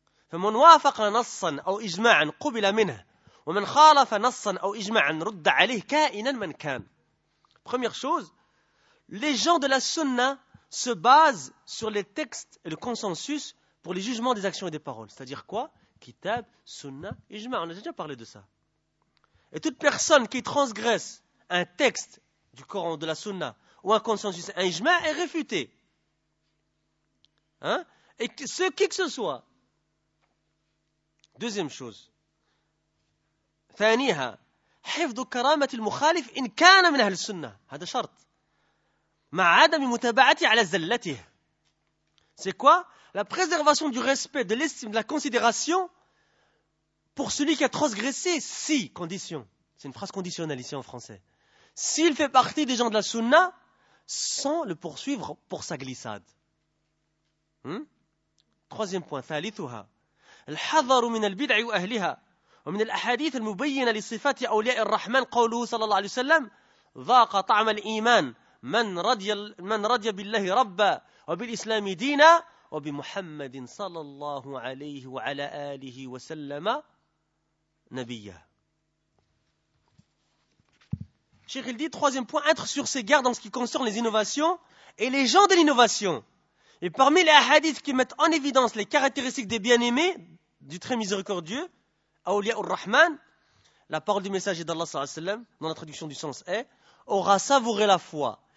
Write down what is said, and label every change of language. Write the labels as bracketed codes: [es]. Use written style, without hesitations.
[ar] فمن وافق نصا أو إجماعا قبل منه ومن خالف نصا أو إجماعا رد عليه كائنا من كان. [fr] Première chose, les gens de la sunna se basent sur les textes et le consensus pour les jugements des actions et des paroles. C'est-à-dire quoi? Kitab, sunna, ijma. On a déjà parlé de ça. Et toute personne qui transgresse un texte du Coran ou de la sunna ou un consensus, un ijma, est réfutée. Et ce qui que ce soit. Deuxième chose. [ar] ثانيها حفظ كرامة المخالف إن كان من أهل السنة. هذا شرط. مع عدم متابعته على زلته. [fr] C'est quoi? La préservation du respect, de l'estime, de la considération pour celui qui a transgressé, si condition. C'est une phrase conditionnelle ici en français. S'il fait partie des gens de la sunna, sans le poursuivre pour sa glissade. Troisième point. [ar] ثالثها الحذر من البدع وأهلها ومن الأحاديث المبينة لصفات أولياء الرحمن قوله صلى الله عليه وسلم ذاق طعم الإيمان من رضي بالله ربا وبالإسلام دينا وبمحمد صلى الله عليه وعلى آله وسلم نبيا. [fr] Cheikh, il dit, troisième point, être sur ses gardes en ce qui concerne les innovations et les gens de l'innovation. Et parmi les hadiths qui mettent en évidence les caractéristiques des bien-aimés, du très miséricordieux, Aulia ur-Rahman, la parole du messager d'Allah sallallahu alayhi wa sallam, dans la traduction du sens est, aura savouré la foi.